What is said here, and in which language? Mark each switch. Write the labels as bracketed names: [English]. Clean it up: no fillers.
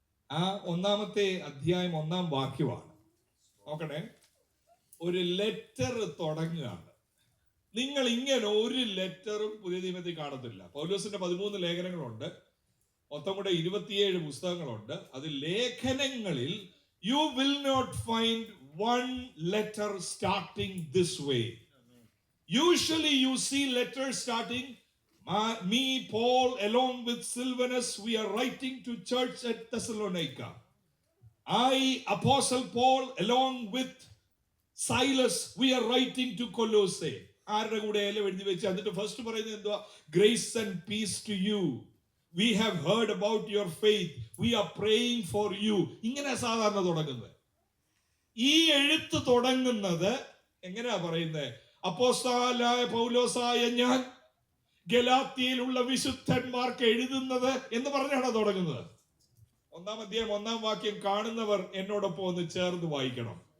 [Malayalam] ആ 1-ാമത്തെ അധ്യായം 1-ാം വാക്യമാണ്. നോക്കണേ, ഒരു ലെറ്റർ തുടങ്ങുകയാണ്. നിങ്ങൾ ഇങ്ങനെ ഒരു ലെറ്ററും പുതിയ നിയമത്തിൽ കാണത്തില്ല. പൗലോസിന്റെ 13 ലേഖനങ്ങളുണ്ട്, മൊത്തം കൂടെ 27 പുസ്തകങ്ങളുണ്ട്. അത് ലേഖനങ്ങളിൽ [English] You will not find one letter starting this way. Usually you see letters starting, me, Paul, along with Silvanus, we are writing to church at Thessalonica. I, Apostle Paul, along with Silas, we are writing to Colossae. [Malayalam] ആരുടെ കൂടെ എല്ലാം എഴുതി വെച്ച് എന്നിട്ട് first പറയുന്നത് എന്തുവാ? [English] Grace and peace to you. We have heard about your faith. We are praying for you. [Malayalam] ഇങ്ങനെ സാധാരണ തുടങ്ങുന്നത്. ഈ എഴുത്ത് തുടങ്ങുന്നത് എങ്ങനെയാ പറയുന്നത്? അപ്പോസ്തലനായ പൗലോസായ ഞാൻ ഗലാത്യയിലുള്ള വിശുദ്ധന്മാർക്ക് എഴുതുന്നത് എന്ന് പറഞ്ഞാണ് തുടങ്ങുന്നത്. 1-ാം അധ്യായം 1-ാം വാക്യം കാണുന്നവർ എന്നോടൊപ്പം ഒന്ന് ചേർന്ന് വായിക്കണം.